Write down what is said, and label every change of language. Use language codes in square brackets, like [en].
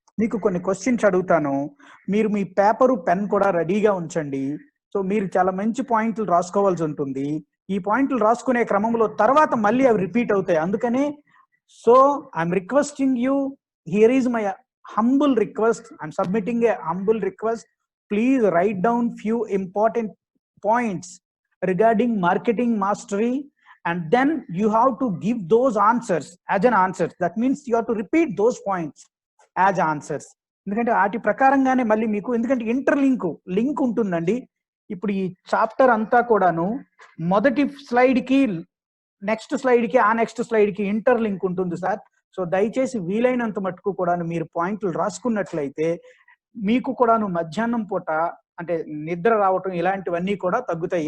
[te] మీకు కొన్ని క్వశ్చన్స్ అడుగుతాను. మీరు మీ పేపరు, పెన్ కూడా రెడీగా ఉంచండి. సో, మీరు చాలా మంచి పాయింట్లు రాసుకోవాల్సి ఉంటుంది. ఈ పాయింట్లు రాసుకునే క్రమంలో తర్వాత మళ్ళీ అవి రిపీట్ అవుతాయి. అందుకనే [en] So, I'm requesting you, here is my humble request. I'm submitting a humble request. Please write down few important points regarding marketing mastery, and then you have to give those answers as an answer. That means you have to repeat those points as answers. [te] ఎందుకంటే వాటి ప్రకారంగానే మళ్ళీ మీకు, ఎందుకంటే link ఉంటుందండి. ఇప్పుడు ఈ chapter అంతా కూడాను మొదటి స్లైడ్కి నెక్స్ట్ స్లైడ్కి ఆ నెక్స్ట్ స్లైడ్కి లింక్ ఉంటుంది సార్. సో దయచేసి వీలైనంత మటుకు కూడాను మీరు పాయింట్లు రాసుకున్నట్లయితే మీకు కూడాను మధ్యాహ్నం పూట అంటే నిద్ర రావటం ఇలాంటివన్నీ కూడా తగ్గుతాయి.